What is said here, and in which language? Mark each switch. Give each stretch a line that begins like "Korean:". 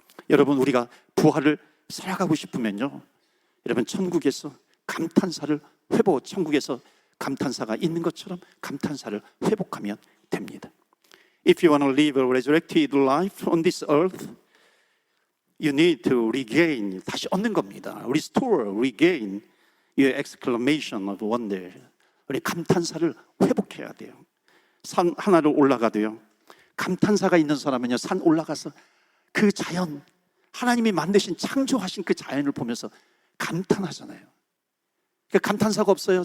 Korean: 여러분 우리가 부활을 살아가고 싶으면요, 여러분 천국에서 감탄사를 천국에서 감탄사가 있는 것처럼 감탄사를 회복하면 됩니다.
English: If you want to live a resurrected life on this earth, You need to regain,
Korean: 다시 얻는 겁니다.
English: Restore, regain your exclamation of wonder.
Korean: 우리 감탄사를 회복해야 돼요. 산 하나를 올라가도요, 감탄사가 있는 사람은요, 산 올라가서 그 자연, 하나님이 만드신 창조하신 그 자연을 보면서 감탄하잖아요. 감탄사가 없어요.